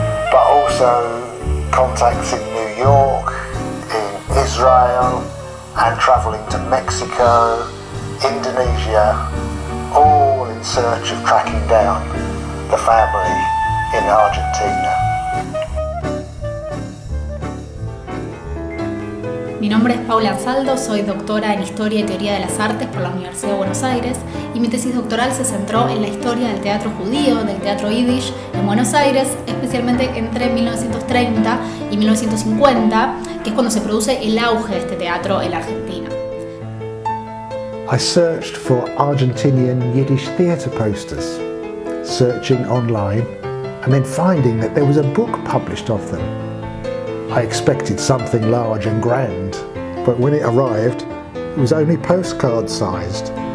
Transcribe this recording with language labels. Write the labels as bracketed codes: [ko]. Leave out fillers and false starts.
[en] but also contacts in New York, in Israel, and travelling to Mexico, Indonesia, all in search of tracking down the family in Argentina. [es] Mi nombre es Paula Ansaldo, soy doctora en Historia y Teoría de las Artes por la Universidad de Buenos Aires y mi tesis doctoral se centró en la historia del teatro judío, del teatro yiddish en Buenos Aires, especialmente entre 1930 y 1950, que es cuando se produce el auge de este teatro en la Argentina. [en] I searched for Argentinian Yiddish theatre posters, searching online and then finding that there was a book published of them. I expected something large and grand, but when it arrived, it was only postcard sized.